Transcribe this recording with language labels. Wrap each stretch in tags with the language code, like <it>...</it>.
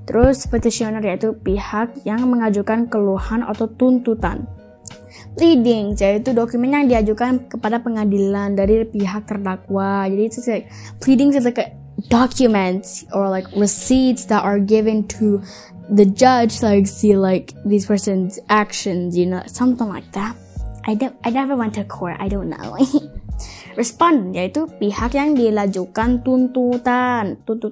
<id>Terus petitioner, yaitu pihak yang mengajukan keluhan atau tuntutan. Pleadings, yaitu dokumen yang diajukan kepada pengadilan dari pihak terdakwa. Jadi itu</id> <en>like pleadings is like a documents or like receipts that are given to the judge, like see like these person's actions, something like that. I never went to court, I don't know.</en> <id>Respondent, yaitu pihak yang dilajukan tuntutan.</id>